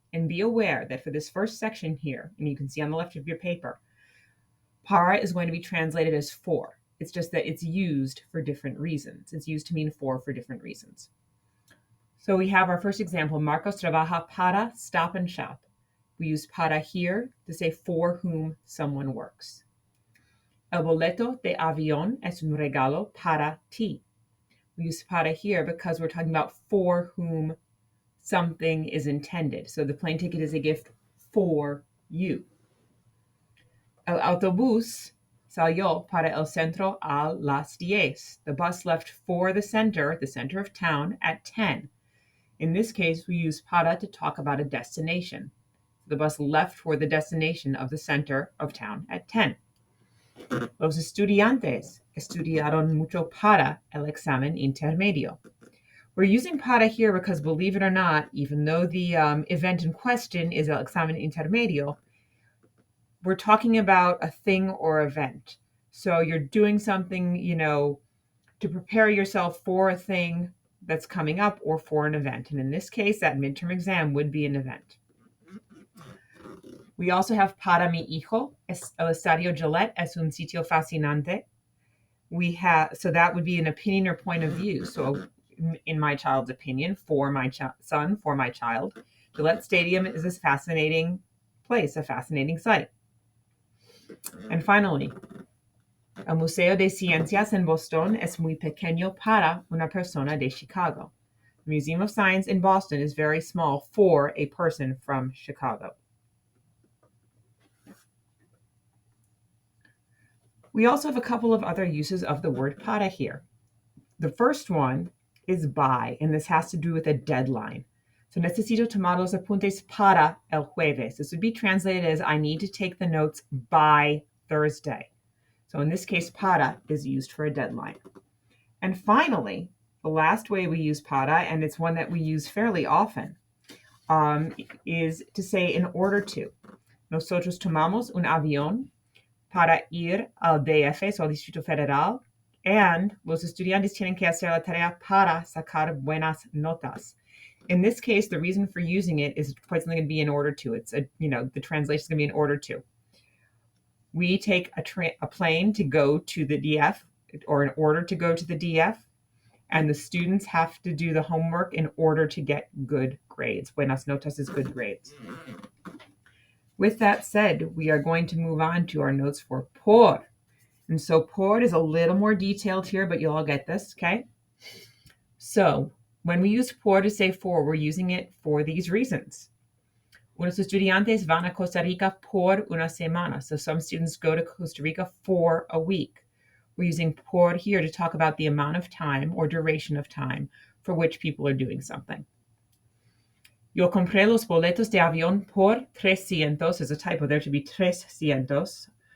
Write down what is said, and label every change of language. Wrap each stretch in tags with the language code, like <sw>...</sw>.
<en>And be aware that for this first section here, and you can see on the left of your paper, para is going to be translated as for. It's just that it's used for different reasons. It's used to mean for different reasons. So we have our first example,</en> <es>Marcos trabaja para Stop and Shop.</es> <en>We use para here to say for whom someone works.</en> <es>El boleto de avión es un regalo para ti.</es> <en>We use para here because we're talking about for whom something is intended. So the plane ticket is a gift for you.</en> <es>El autobús salió para el centro a las 10.</es> <en>The bus left for the center of town, at 10. In this case, we use para to talk about a destination. The bus left for the destination of the center of town at 10.</en> <es>Los estudiantes estudiaron mucho para el examen intermedio.</es> <en>We're using para here because, believe it or not, even though the event in question is</en> <es>el examen intermedio,</es> <en>we're talking about a thing or event. So you're doing something, to prepare yourself for a thing that's coming up or for an event. And in this case, that midterm exam would be an event. We also have</en> <es>para mi hijo, el estadio Gillette es un sitio fascinante.</es> <en>So that would be an opinion or point of view. So in my child's opinion, for my son, for my child, Gillette Stadium is a fascinating place, a fascinating site. And finally,</en> <es>el Museo de Ciencias en Boston es muy pequeño para una persona de Chicago.</es> <en>The Museum of Science in Boston is very small for a person from Chicago. We also have a couple of other uses of the word para here. The first one is by, and this has to do with a deadline.</en> <es>So necesito tomar los apuntes para el jueves.</es> <en>This would be translated as I need to take the notes by Thursday. So in this case, para is used for a deadline. And finally, the last way we use para, and it's one that we use fairly often, is to say in order to.</en> <es>Nosotros tomamos un avión para ir al DF, so al Distrito Federal, and los estudiantes tienen que hacer la tarea para sacar buenas notas.</es> <en>In this case, the reason for using it is quite something going to be in order to. It's the translation is going to be in order to. We take a plane to go to the DF, or in order to go to the DF, and the students have to do the homework in order to get good grades.</en> <es>Buenas notas</es> <en>is good grades. With that said, we are going to move on to our notes for por. And so por is a little more detailed here, but you'll all get this, okay? So when we use por to say for, we're using it for these reasons.</en> <es>Unos estudiantes van a Costa Rica por una semana.</es> <en>So some students go to Costa Rica for a week. We're using por here to talk about the amount of time or duration of time for which people are doing something.</en> <es>Yo compré los boletos de avión por 300,</es> <en>there's a typo there, to be $300.</en>